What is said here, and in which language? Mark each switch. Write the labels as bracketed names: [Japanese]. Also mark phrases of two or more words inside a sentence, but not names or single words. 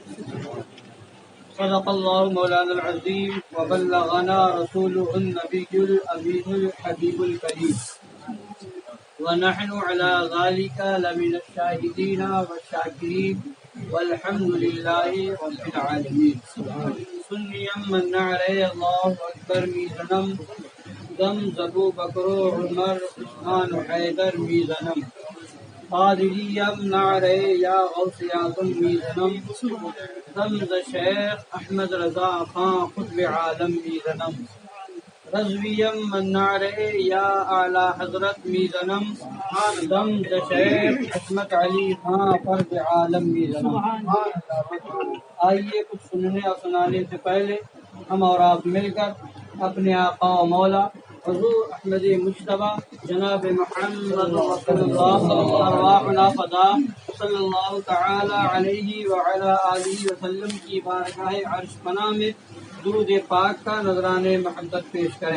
[Arabic] صدق الله مولانا العظيم وبلغنا رسوله النبي الأمين الحبيب الكريم، ونحن على ذلك لمن الشاهدين والشاكرين والحمد لله رب العالمين۔ [Persian] سنيا من نعري [Arabic] الله أكبر [Persian] میزنم، دم زبو بکرو عمر عثمان حیدر میزنم، قادریم نعرے یا غوث اعظم میزنم، دم ز شیخ احمد رضا خان قطب عالم میزنم، رضویم من نعرے یا اعلی حضرت میزنم، دم ز شیخ عصمت علی خان فرد عالم میزنم۔ [Urdu] آئیے کچھ سننے اور سنانے سے پہلے ہم اور آپ مل کر اپنے آقا و مولا حضور احمد مجتبی جناب محمد رسول اللہ [Arabic] ارواحنا فدا صلی اللہ تعالی علیہ وعلی آلہ وسلم [Urdu] کی بارگاہ عرش پناہ میں درود پاک کا نذران محبت پیش کریں۔